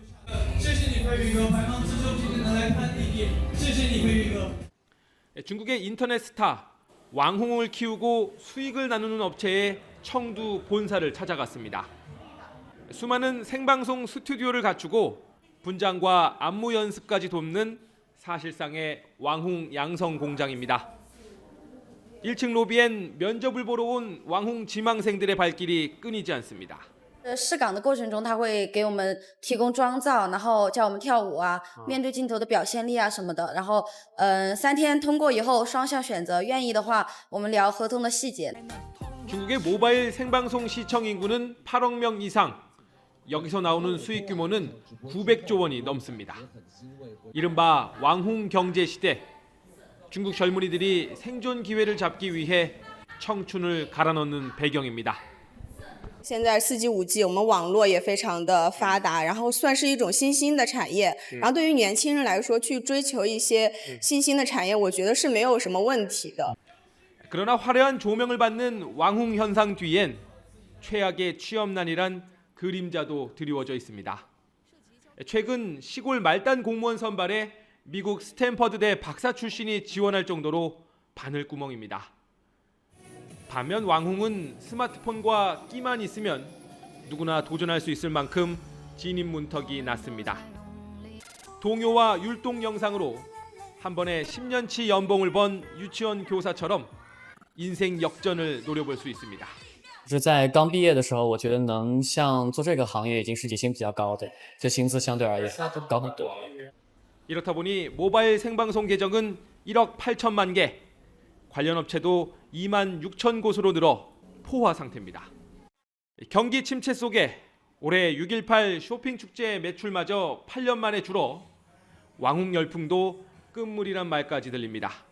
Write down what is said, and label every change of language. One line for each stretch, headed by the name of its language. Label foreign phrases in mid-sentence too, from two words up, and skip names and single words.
Korean: 중국의 인터넷 스타 왕홍을 키우고 수익을 나누는 업체의 청두 본사를 찾아갔습니다. 수많은 생방송 스튜디오를 갖추고 분장과 안무 연습까지 돕는 사실상의 왕홍 양성 공장입니다. 1층 로비엔 면접을 보러 온 왕홍 지망생들의 발길이 끊이지 않습니다.
Chinese: 试岗的过程中，他会给我们提供妆造，然后教我们跳舞啊，面对镜头的表现力啊什么的。然后，3天通过以后，双向选择，愿意的话，我们聊合同的细节。
Korean: 중국의 모바일 생방송 시청 인구는 8억 명 이상. 여기서 나오는 수익 규모는 900조 원이 넘습니다. 이른바 왕홍 경제 시대. 중국 젊은이들이 생존 기회를 잡기 위해 청춘을 갈아넣는 배경입니다.
Chinese: 现在4G、5G， 我们网络也非常的发达，然后算是一种新兴的产业。然后对于年轻人来说，去追求一些新兴的产业，我觉得是没有什么问题的。
Korean: 그러나 화려한 조명을 받는 왕홍 현상 뒤엔 최악의 취업난이란 그림자도 드리워져 있습니다. 최근 시골 말단 공무원 선발에 미국 스탠퍼드대 박사 출신이 지원할 정도로 바늘구멍입니다. 반면 왕홍은 스마트폰과 끼만 있으면 누구나 도전할 수 있을 만큼 진입 문턱이 낮습니다. 동요와 율동 영상으로 한 번에 10년치 연봉을 번 유치원 교사처럼 인생 역전을 노려볼 수 있습니다.
Chinese: 是在刚毕业的时候，我觉得能像做这个行业已经是底薪比较高的，这薪资相对而言高很多。
Korean: 이렇다 보니 모바일 생방송 계정은 1억 8천만 개, 관련 업체도 2만 6천 곳으로 늘어 포화 상태입니다. 경기 침체 속에 올해 6.18 쇼핑 축제 매출마저 8년 만에 줄어 왕홍 열풍도 끝물이란 말까지 들립니다.